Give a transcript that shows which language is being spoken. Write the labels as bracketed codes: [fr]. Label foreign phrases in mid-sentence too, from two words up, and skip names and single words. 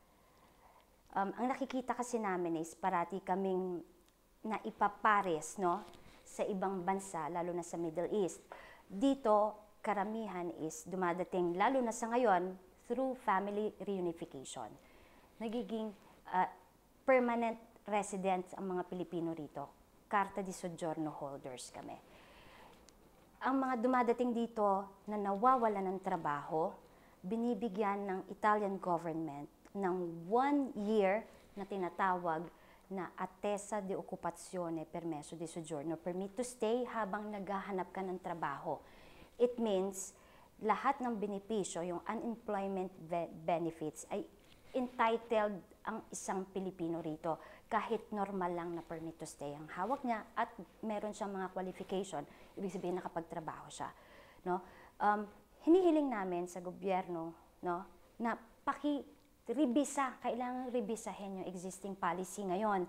[tl] Ang nakikita kasi namin is parati kaming naipapares, no, sa ibang bansa, lalo na sa Middle East. Dito, karamihan is dumadating, lalo na sa ngayon, [en] through family reunification. [tl] Nagiging [en] permanent residents [tl] ang mga Pilipino rito. [it] Carta di Soggiorno [tl] holders kami. Ang mga dumadating dito na nawawalan ng trabaho, binibigyan ng [en] Italian government [tl] ng 1 year na tinatawag na [it] attesa di occupazione, permesso di soggiorno, [en] permit to stay [tl] habang naghahanap ka ng trabaho. [en] It means [tl] lahat ng benepisyo, yung [en] unemployment benefits, [tl] ay entitled ang isang Pilipino rito kahit normal lang na [en] permit to stay [tl] ang hawak niya at meron siyang mga qualification, ibig sabihin nakapagtrabaho siya. No? Hinihiling namin sa gobyerno, no, na paki-rebisa, kailangan rebisahin yung [en] existing policy [tl] ngayon.